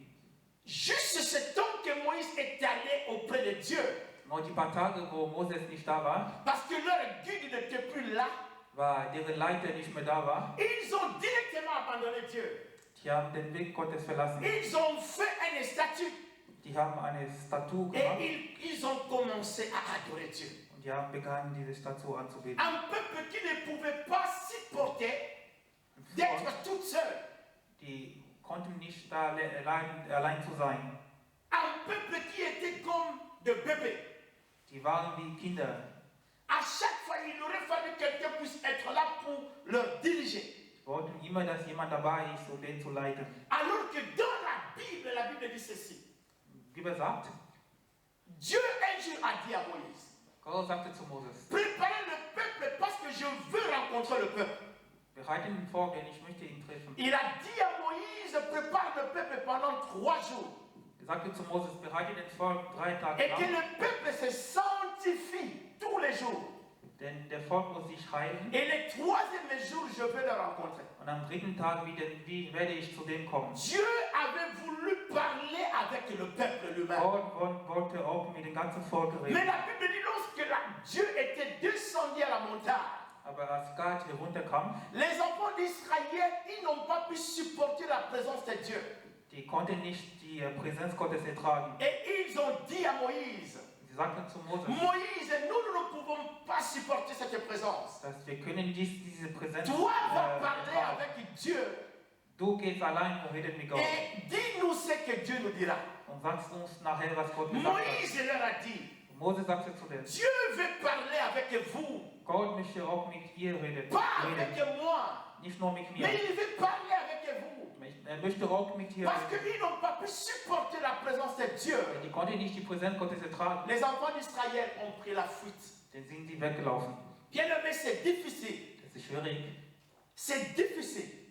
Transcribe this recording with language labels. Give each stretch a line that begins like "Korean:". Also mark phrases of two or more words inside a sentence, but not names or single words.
French: Juste ce temps que Moïse est allé auprès de Dieu,
German: Nur die paar Tage, wo Moses nicht da war,
French: parce que leur guide n'était plus là,
German: war deren Leiter nicht mehr da war.
French: ils ont directement abandonné Dieu.
German: Die haben den Weg Gottes verlassen.
French: Ils ont fait une statue
German: Die haben eine Statue
French: et
German: gemacht
French: ils ont commencé à adorer Dieu.
German: und die haben begonnen, diese Statue anzubeten.
French: Un peuple qui ne pouvait pas supporter d'être tout seul.
German: Die konnten nicht da allein zu sein.
French: Un peuple qui était comme des bébés.
German: Die waren wie Kinder.
French: À chaque fois, il aurait fallu que quelqu'un puisse être là pour leur diriger.
German: Die wollten immer, dass jemand dabei ist, um den zu leiten.
French: Alors que dans la Bible dit ceci.
German: Die Bibel sagt,
French: Dieu un jour a dit à Moïse,
German: Gott sagte zu Moses,
French: préparez le peuple parce que je veux rencontrer le peuple.
German: bereite ihn vor, denn ich möchte ihn treffen.
French: Il a dit à Moïse, prépare le peuple pendant 3 jours.
German: Er sagte zu Moses, bereite den Volk 3 Tage
French: Et que
German: lang,
French: le peuple se sanctifie tous les jours.
German: denn der Volk muss sich heilen.
French: Et le 3e jour, je vais le rencontrer.
German: Und am 3. Tag werde ich zu dem kommen.
French: Dieu avait voulu parler avec le peuple lui-même.
German: Gott wollte auch mit dem ganzen Volk
French: Mais
German: reden.
French: la Bible dit lorsque Dieu était descendu à la montagne,
German: Aber als Gott herunterkam,
French: les enfants d'Israël, ils n'ont pas pu supporter la présence de Dieu.
German: die konnten nicht die Präsenz Gottes ertragen.
French: Et ils ont dit à Moïse,
German: Sie sagten zu Moses,
French: Moïse, nous ne pouvons pas supporter cette présence.
German: dass wir können diese Präsenz
French: Toi, va parler
German: ertragen.
French: avec Dieu
German: Du gehst allein und redest mit Gott.
French: et dis-nous ce que Dieu nous dira.
German: Und sagst uns nachher, was Gott gesagt hat.
French: Moïse leur a dit,
German: Und Moses sagte zu denen,
French: Dieu veut parler avec vous,
German: Gott möchte auch mit ihr reden.
French: pas avec moi,
German: Nicht nur mit mir.
French: mais il veut parler avec vous.
German: Er möchte auch mit dir
French: Parce
German: reden.
French: qu'ils n'ont pas pu supporter la présence de Dieu.
German: Die konnten nicht die Präsenz Gottes ertragen.
French: Les enfants d'Israël ont pris la fuite.
German: Dann sind sie weggelaufen.
French: Bien aimé, c'est difficile.
German: Das ist schwierig.
French: C'est difficile.